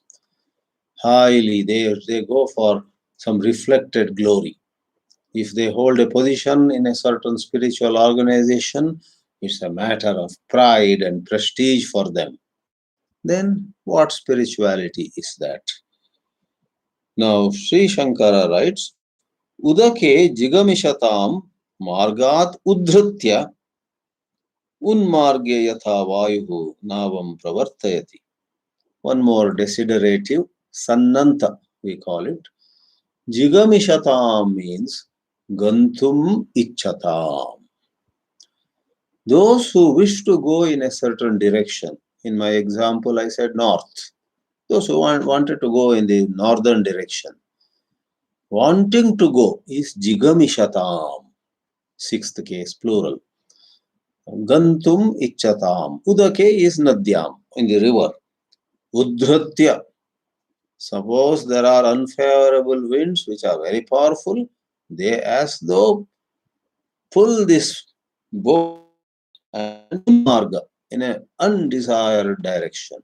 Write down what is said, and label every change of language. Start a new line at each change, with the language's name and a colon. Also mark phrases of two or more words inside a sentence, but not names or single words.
English: Highly, they go for some reflected glory. If they hold a position in a certain spiritual organization, it's a matter of pride and prestige for them. Then what spirituality is that? Now, Sri Shankara writes,
Sanskrit: Udake jigamishatam margat udhritya unmarge yatha vayuhu navam pravartayati.
English: One more desiderative, sannanta we call it.
Sanskrit: Jigamishatam means gantum ichchatam.
English: Those who wish to go in a certain direction, in my example I said north, those who wanted to go in the northern direction, wanting to go is jigamishatam, sixth case plural.
Sanskrit: Gantum ichchatam.
English: Udake is nadyam, in the river. Udhratya. Suppose there are unfavorable winds which are very powerful, they as though pull this boat and unmarga in an undesired direction.